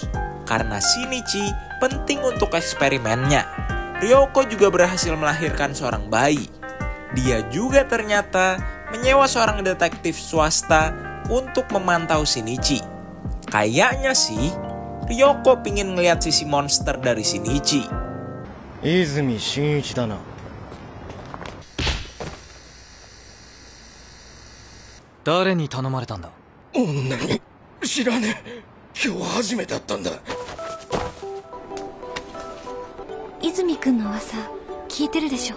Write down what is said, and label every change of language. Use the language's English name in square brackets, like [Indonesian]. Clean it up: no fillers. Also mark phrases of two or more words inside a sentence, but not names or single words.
[Indonesian] Karena Shinichi penting untuk eksperimennya. Ryoko juga berhasil melahirkan seorang bayi. Dia juga ternyata menyewa seorang detektif swasta untuk memantau Shinichi. Kayaknya sih, Ryoko pingin ngeliat sisi monster dari Shinichi. [Japanese] Izumi Shinichi da na. 誰に頼まれたんだ？女に知らねえ。今日初めてだったんだ。泉くんの噂聞いてるでしょ。